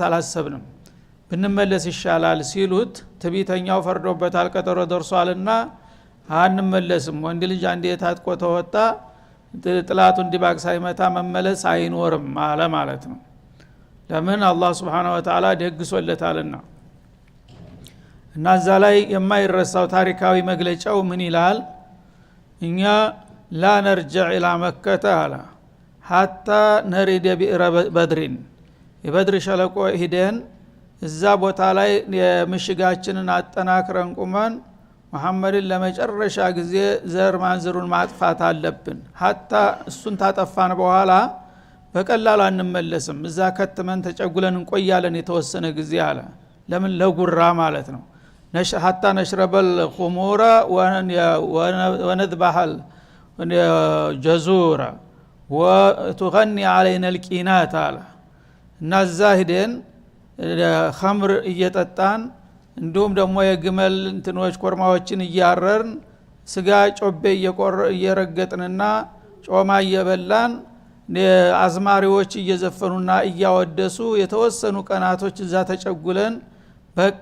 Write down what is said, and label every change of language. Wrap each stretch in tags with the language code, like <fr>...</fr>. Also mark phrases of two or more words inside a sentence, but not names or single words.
<am>አላሰብንም ብንመለስ ይሻላል ሲሉት ትቢተኛው ፈርዶበታል ቀጠሮ ደርሷልና አንመለስም ወንድ ልጅ አንዴ ታጥቆ ተወጣ ጥላቱ እንዲባቅ ሳይመታ መመለስ አይኖርም አለ ማለት ነው ለምን አላህ</am> <ar>سبحانه وتعالى</ar> <am>ደግሶለታልና እና እዛ ላይ የማይረሳው ታሪካዊ መግለጫው ምን ይላል እኛ</am> <ar>لا نرجع إلى مكة</ar> <am>አለ</am> <ar>حتى نريد بئر بدر</ar> <am>የበድር ሸለቆ ሄደን እዛ ቦታ ላይ የምሽጋችንን አጠናክረን ቁመን መሐመድን ለመጨረሻ ጊዜ ዘር ማንዝሩን ማጥፋት አለብን hatta እሱን ታጠፋን በኋላ በቀላሉ አንመለስም እዛ ከተመን ተጨጉለን እንቆያለን የተወሰነ ጊዜ አለ ለምን ለጉራ ማለት ነው</am> <ar>حتى نشرب الخمور ونذبح الجزور وتغني علينا الكينات</ar> <am>አለ እና እዛ ሄደን ኸምር እየጠጣን እንዲሁም ደግሞ የግመል እንትኖች ኮርማዎችን እያረርን ስጋ ጮቤ እየረገጥንና ጮማ እየበላን አዝማሪዎች እየዘፈኑና እያወደሱ የተወሰኑ ቀናቶች እዛ ተጨጉለን በቃ</am>